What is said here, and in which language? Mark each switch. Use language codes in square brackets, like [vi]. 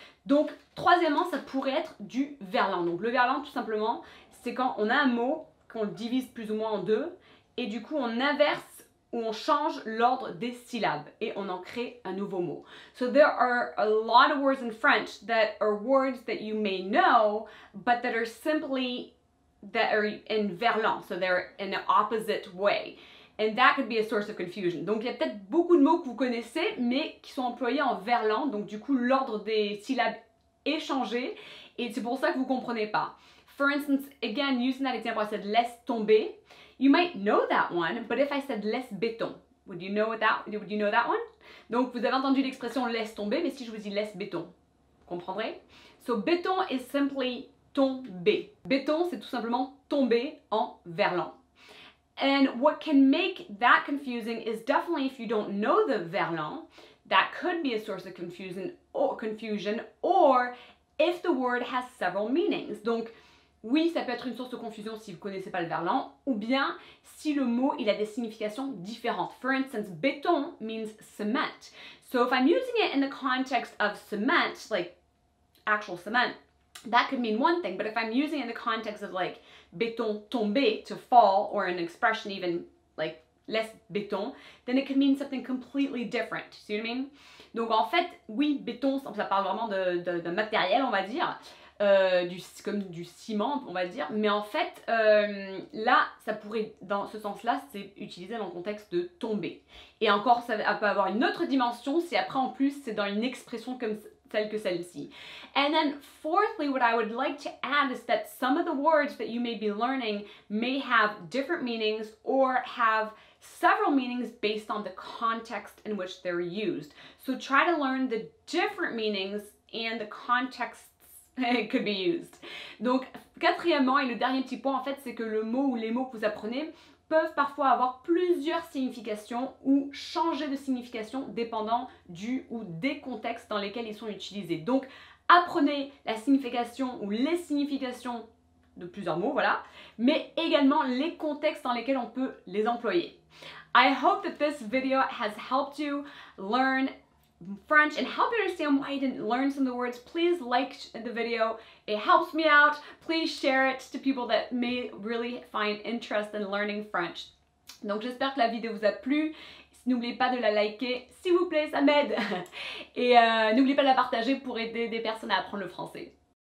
[fr] Donc, troisièmement, ça pourrait être du verlan. Donc, le verlan, tout simplement, c'est quand on a un mot, qu'on le divise plus ou moins en deux, et du coup, on inverse ou on change l'ordre des syllabes, et on en crée un nouveau mot. [en] So, there are a lot of words in French that are words that you may know, but that are simply that are in verlan, so they're in the opposite way. And that could be a source of confusion. [fr] Donc il y a peut-être beaucoup de mots que vous connaissez, mais qui sont employés en verlan, donc du coup l'ordre des syllabes est changé, et c'est pour ça que vous ne comprenez pas. [en] For instance, again, using that example, I said [fr] laisse tomber. [en] You might know that one, but if I said [fr] laisse béton, [en] would you know that one? [fr] Donc vous avez entendu l'expression laisse tomber, mais si je vous dis laisse béton, vous comprendrez? [en] So béton is simply tomber. [fr] Béton, c'est tout simplement tomber en verlan. [en] And what can make that confusing is definitely if you don't know the verlan, that could be a source of confusion, or if the word has several meanings. [fr] Donc, oui, ça peut être une source de confusion si vous ne connaissez pas le verlan, ou bien si le mot il a des significations différentes. [en] For instance, béton means cement. So if I'm using it in the context of cement, like actual cement, that could mean one thing, but if I'm using it in the context of like [fr] béton tomber, [en] to fall, or an expression even like [fr] laisse béton, [en] then it could mean something completely different. See what I mean? [fr] Donc en fait, oui, béton, ça parle vraiment de matériel, on va dire, comme du ciment, on va dire, mais en fait, là, ça pourrait, dans ce sens-là, c'est utilisé dans le contexte de tomber. Et encore, ça peut avoir une autre dimension si après, en plus, c'est dans une expression comme telle que celle-ci. [en] And then fourthly, what I would like to add is that some of the words that you may be learning may have different meanings or have several meanings based on the context in which they're used. So try to learn the different meanings and the contexts it could be used. [fr] Donc, quatrièmement, et le dernier petit point, en fait, c'est que le mot ou les mots que vous apprenez peuvent parfois avoir plusieurs significations ou changer de signification dépendant du ou des contextes dans lesquels ils sont utilisés. Donc, apprenez la signification ou les significations de plusieurs mots, voilà, mais également les contextes dans lesquels on peut les employer. [en] I hope that this video has helped you learn French and help you understand why you didn't learn some of the words. Please like the video. It helps me out. Please share it to people that may really find interest in learning French. [fr] Donc j'espère que la vidéo vous a plu. N'oubliez pas de la liker, s'il vous plaît, ça m'aide. Et n'oubliez pas de la partager pour aider des personnes à apprendre le français.